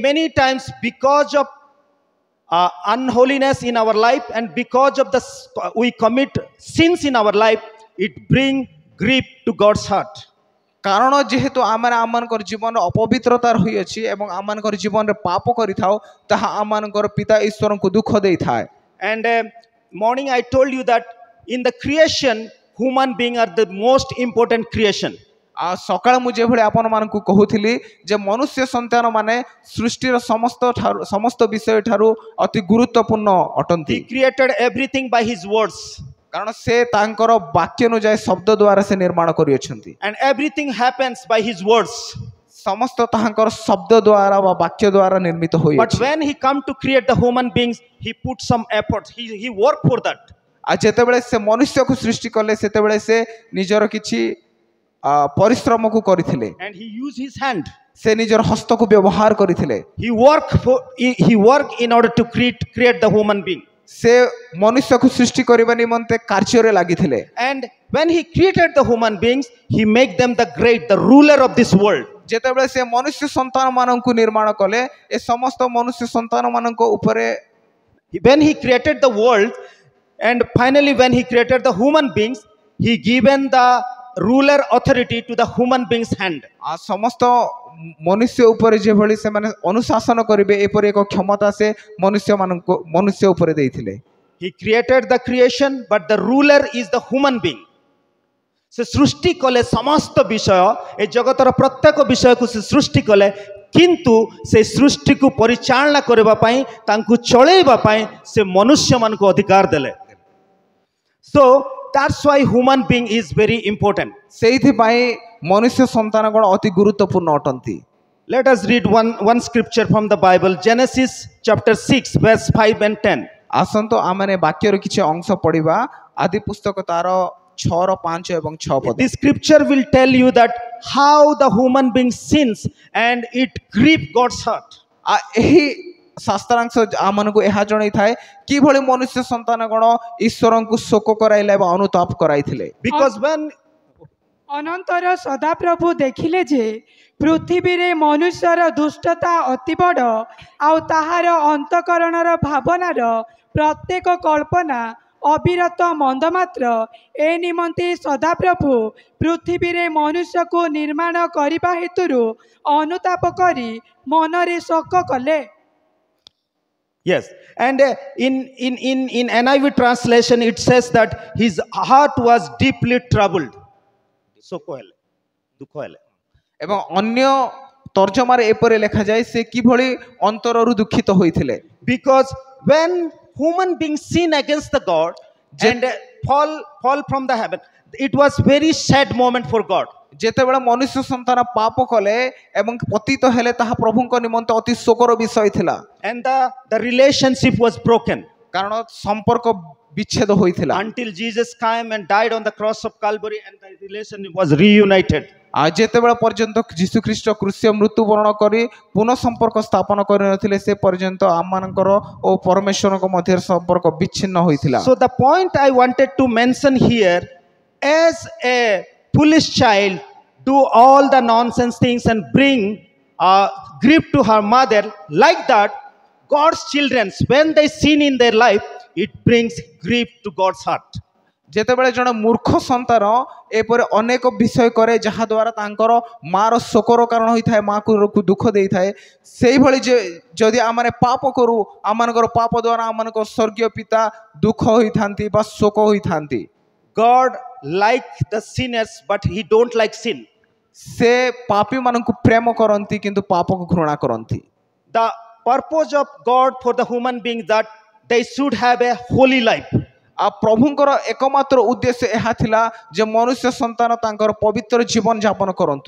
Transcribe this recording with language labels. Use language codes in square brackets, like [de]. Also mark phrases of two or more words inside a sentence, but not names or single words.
[en] But in many times because of unholiness in our life, and because of we commit sins in our life, it bring grief to God's heart. [or] କାରଣ ଯେହେତୁ ଆମେ ଆମମାନଙ୍କର ଜୀବନରେ ଅପବିତ୍ରତା ରହିଅଛି ଏବଂ ଆମମାନଙ୍କର ଜୀବନରେ ପାପ କରିଥାଉ ତାହା ଆମମାନଙ୍କର ପିତା ଈଶ୍ୱରଙ୍କୁ ଦୁଃଖ ଦେଇଥାଏ। [en] And morning I told you that in the creation, human beings are the most important creation. [or] ଆଉ ସକାଳେ ମୁଁ ଯେଭଳି ଆପଣମାନଙ୍କୁ କହୁଥିଲି ଯେ ମନୁଷ୍ୟ ସନ୍ତାନ ମାନେ ସୃଷ୍ଟିର ସମସ୍ତ ବିଷୟ ଠାରୁ ଅତି ଗୁରୁତ୍ୱପୂର୍ଣ୍ଣ ଅଟନ୍ତି। [en] He created everything by his words. [or] କାରଣ ସେ ତାଙ୍କର ବାକ୍ୟ ଅନୁଯାୟୀ ଶବ୍ଦ ଦ୍ୱାରା ସେ ନିର୍ମାଣ କରିଅଛନ୍ତି। [en] And everything happens by his words. [or] ସମସ୍ତ ତାହାଙ୍କର ଶବ୍ଦ ଦ୍ୱାରା ବା ବାକ୍ୟ ଦ୍ୱାରା ନିର୍ମିତ [en] But [or] ହୋଇଅଛି। [en] when he come to create the human beings, he put some effort. He worked for that. [or] ଆଉ ଯେତେବେଳେ ସେ ମନୁଷ୍ୟକୁ ସୃଷ୍ଟି କଲେ ସେତେବେଳେ ସେ ନିଜର କିଛି ପରିଶ୍ରମକୁ କରିଥିଲେ। [en] And he used his hand. [or] ସେ ନିଜର ହସ୍ତକୁ ବ୍ୟବହାର କରିଥିଲେ। [en] He worked in order to create the human being. [or] ସେ ମନୁଷ୍ୟକୁ ସୃଷ୍ଟି କରିବା ନିମନ୍ତେ କାର୍ଯ୍ୟରେ ଲାଗିଥିଲେ। [en] And when he created the human beings, he made them the ruler of this world. [or] ଯେତେବେଳେ ସେ ମନୁଷ୍ୟ ସନ୍ତାନ ମାନଙ୍କୁ ନିର୍ମାଣ କଲେ ଏ ସମସ୍ତ ମନୁଷ୍ୟ ସନ୍ତାନ ମାନଙ୍କ ଉପରେ [en] When he created the world, and finally when he created the human beings, he given the ruler authority to the human beings hand. [or] ସମସ୍ତ ମନୁଷ୍ୟ ଉପରେ ଯେଭଳି ସେମାନେ ଅନୁଶାସନ କରିବେ ଏପରି ଏକ କ୍ଷମତା ସେ ମନୁଷ୍ୟ ଉପରେ ଦେଇଥିଲେ। [en] He created the creation, but the ruler is the human being. [or] ସେ ସୃଷ୍ଟି କଲେ ସମସ୍ତ ବିଷୟ, ଏ ଜଗତର ପ୍ରତ୍ୟେକ ବିଷୟକୁ ସେ ସୃଷ୍ଟି କଲେ, କିନ୍ତୁ ସେ ସୃଷ୍ଟିକୁ ପରିଚାଳନା କରିବା ପାଇଁ ତାଙ୍କୁ ଚଳେଇବା ପାଇଁ ସେ ମନୁଷ୍ୟମାନଙ୍କୁ ଅଧିକାର ଦେଲେ। [en] So that's why human being is very important. [or] ସେଇଥିପାଇଁ ମନୁଷ୍ୟ ସନ୍ତାନ ଗଣ ଅତି ଗୁରୁତ୍ୱପୂର୍ଣ୍ଣ ଅଟନ୍ତି। [en] Let us read one scripture from the Bible, Genesis chapter 6 verse 5 and 10. [or] ଆସନ୍ତୁ ଆମେ ବାକ୍ୟର କିଛି ଅଂଶ ପଢିବା। ଆଦି ପୁସ୍ତକ ତାର 6ର 5 ଏବଂ 6 ପଦ। [en] This scripture will tell you that how the human being sins and it grieves God's heart. [or] ଏହି ଶାସ୍ତ୍ରାଂଶ ଆମମାନଙ୍କୁ ଏହା ଜଣାଇଥାଏ କିଭଳି ମନୁଷ୍ୟ ସନ୍ତାନ ଗଣ ଈଶ୍ୱରଙ୍କୁ ଶୋକ କରାଇଲେ ଏବଂ ଅନୁତାପ କରାଇଥିଲେ। [en] Because when [or] ଅନନ୍ତର ସଦାପ୍ରଭୁ ଦେଖିଲେ ଯେ ପୃଥିବୀରେ ମନୁଷ୍ୟର ଦୁଷ୍ଟତା ଅତି ବଡ଼, ଆଉ ତାହାର ଅନ୍ତଃକରଣର ଭାବନାର ପ୍ରତ୍ୟେକ କଳ୍ପନା ଅବିରତ ମନ୍ଦମାତ୍ର, ଏ ନିମନ୍ତେ ସଦାପ୍ରଭୁ ପୃଥିବୀରେ ମନୁଷ୍ୟକୁ ନିର୍ମାଣ କରିବା ହେତୁରୁ ଅନୁତାପ କରି ମନରେ ଶୋକ କଲେ। [en] Yes, and in NIV translation it says that his heart was deeply troubled. [or] ଏବଂ ଅନ୍ୟ ତର୍ଜମାରେ ଏପରି ଲେଖାଯାଏ ସେ କିଭଳି ଅନ୍ତରରୁ ଦୁଃଖିତ ହୋଇଥିଲେ। [en] Because when human beings sin against the God and fall from the heaven, it was very sad moment for God. [or] ଯେତେବେଳେ ମନୁଷ୍ୟ ସନ୍ତାନ ପାପ କଲେ ଏବଂ ପତିତ ହେଲେ ତାହା ପ୍ରଭୁଙ୍କ ନିମନ୍ତେ ଅତି ଶୋକର ବିଷୟ ଥିଲା। [en] And the relationship was broken. [or] କାରଣ ସମ୍ପର୍କ ବିଚ୍ଛେଦ ହୋଇଥିଲା। [en] Until Jesus came and died on the cross of Calvary and the relationship was reunited. [or] ଯେତେବେଳେ ପର୍ଯ୍ୟନ୍ତ ଯୀଶୁ ଖ୍ରୀଷ୍ଟ କ୍ରୁଶିୟ ମୃତ୍ୟୁବରଣ କରି ପୁନଃ ସମ୍ପର୍କ ସ୍ଥାପନ କରିନଥିଲେ ସେ ପର୍ଯ୍ୟନ୍ତ ଆମମାନଙ୍କର ଓ ପରମେଶ୍ୱରଙ୍କ ମଧ୍ୟରେ ସମ୍ପର୍କ ବିଚ୍ଛିନ୍ନ ହୋଇଥିଲା। [en] So the point I wanted to mention here, as a foolish child do all the nonsense things and bring grief to her mother, like that God's children, when they sin in their life, it brings grief to God's heart. [or] ଯେତେବେଳେ ଜଣେ ମୂର୍ଖ ସନ୍ତାନ ଏପରି ଅନେକ ବିଷୟ କରେ ଯାହା ଦ୍ୱାରା ତାଙ୍କର ମାର ଶୋକର କାରଣ ହୋଇଥାଏ, ମାକୁ ଦୁଃଖ ଦେଇଥାଏ, ସେଇଭଳି ଯଦି ଆମେ ପାପ କରୁ ଆମମାନଙ୍କର ପାପ ଦ୍ୱାରା ଆମମାନଙ୍କର ସ୍ୱର୍ଗୀୟ ପିତା ଦୁଃଖ ହୋଇଥାନ୍ତି ବା ଶୋକ ହୋଇଥାନ୍ତି। [en] God like the sinners, but he don't like sin. [or] ସେ ପାପୀ ମାନଙ୍କୁ ପ୍ରେମ କରନ୍ତି କିନ୍ତୁ ପାପକୁ ଘୃଣା କରନ୍ତି। [en] The purpose of God for the human beings that they should have a holy life. [or] ପ୍ରଭୁଙ୍କର ଏକମାତ୍ର ଉଦ୍ଦେଶ୍ୟ ଏହା ଥିଲା ଯେ ମନୁଷ୍ୟ ସନ୍ତାନ ତାଙ୍କର ପବିତ୍ର ଜୀବନ ଯାପନ କରନ୍ତୁ।